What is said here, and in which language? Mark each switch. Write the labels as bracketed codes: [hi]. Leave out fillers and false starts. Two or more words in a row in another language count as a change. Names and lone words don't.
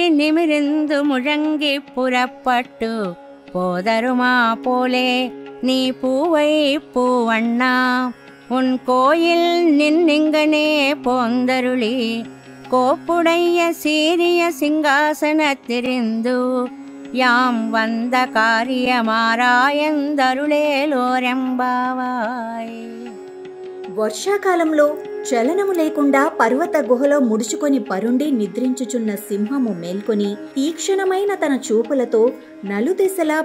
[ta] நிமிர்ந்து முழங்கி புறப்பட்டு போதருமா போலே நீ பூவை பூவண்ணா உன் கோயில் நின்னிங்கனே போந்தருளி கோப்புடைய சீரிய சிங்காசனத்திரிந்து யாம் வந்த காரியம் ஆராய்ந்து அருளேலோர் எம்பாவாய். [te] వర్షాకాలంలో చలనము లేకుండా పర్వత గుహలో ముడుచుకొని పరుండి నిద్రించుచున్న సింహము మేల్కొని తీక్షణమైన తన చూపులతో నలుదిశలా